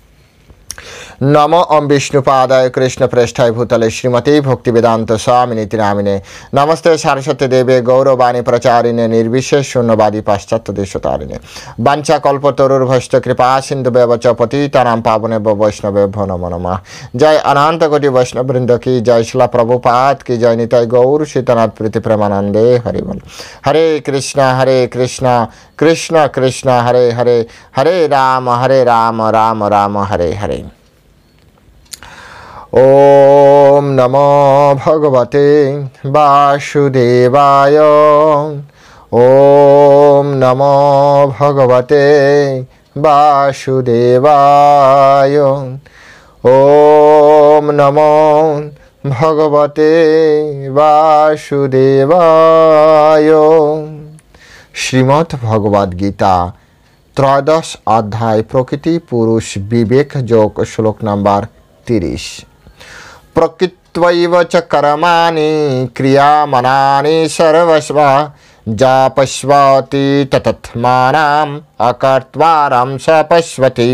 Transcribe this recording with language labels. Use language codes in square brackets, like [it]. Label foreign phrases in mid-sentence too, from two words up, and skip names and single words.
[sa] নম ওম বিষ্ণুপাদায় কৃষ্ণ প্রেষ্ঠায় ভূতলে শ্রীমতী ভক্তিবেদান্ত স্বামিনীতি নামিনে নমস্তে সারস্বতী দেবে গৌরবাণী প্রচারিণে নির্বিশেষ শূন্যবাদী পাশ্চাত্য দেশতারিণে বাঞ্ছা কল্পতরুর্ভষ্ট কৃপা সিন্ধুবেব চ পতিতানাং পাবনে বৈষ্ণবেভ্যো নমো নমঃ। [bn] জয় অনন্ত কোটি বৈষ্ণববৃন্দ [hi] की जय, [bn] শিলা প্রভুপাদ [hi] की जय, [bn] নিতাই গৌর সীতানাথ প্রীতি প্রেমানন্দে হরি বল। [sa] হরে কৃষ্ণ কৃষ্ণ কৃষ্ণ হরে হরে, হরে রাম রাম রাম হরে হরে। ওম নমো ভগবতে বাসুদেবায়। ওম নমো ভগবতে বাসুদেবায়। ওম নমো ভগবতে বাসুদেবায়। [bn] শ্রীমদ্ ভগবদ গীতা ত্রয়োদশ অধ্যায় প্রকৃতি পুরুষ বিবেক যোগ, শ্লোক নাম্বার 30। [sa] প্রকৃত্যৈব চ কর্মাণি ক্রিয়ামানানি সর্বস্ব যাপস্বতি ততৎমানাম অকর্তারং সপস্বতি।